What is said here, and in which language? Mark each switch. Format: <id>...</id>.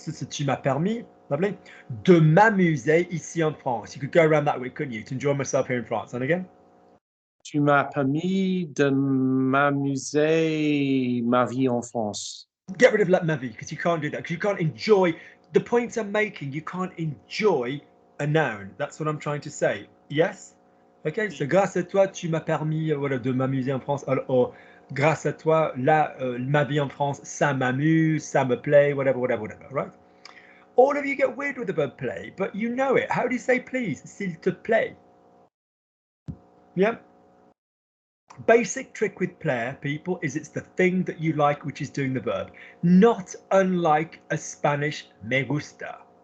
<fr>Tu m'as permis, lovely, de m'amuser ici en France.</fr> <en>You could go around that way, couldn't you? To enjoy myself here in France. And again?</en> <fr>Tu m'as permis de m'amuser ma vie en France.</fr> <en>Get rid of ma vie, because you can't do that. Because you can't enjoy. The point I'm making, you can't enjoy a noun. That's what I'm trying to say. Yes?</en> <fr>Okay, so grâce à toi, tu m'as permis voilà, de m'amuser en France. Or, grâce à toi, ma vie en France, ça m'amuse, ça me plaît, whatever, right?</fr> <en>All of you get weird with the verb play, but you know it. How do you say please? S'il te plaît. Yeah? Basic trick with plaire, people, is it's the thing that you like which is doing the verb. Not unlike a Spanish me gusta.</en>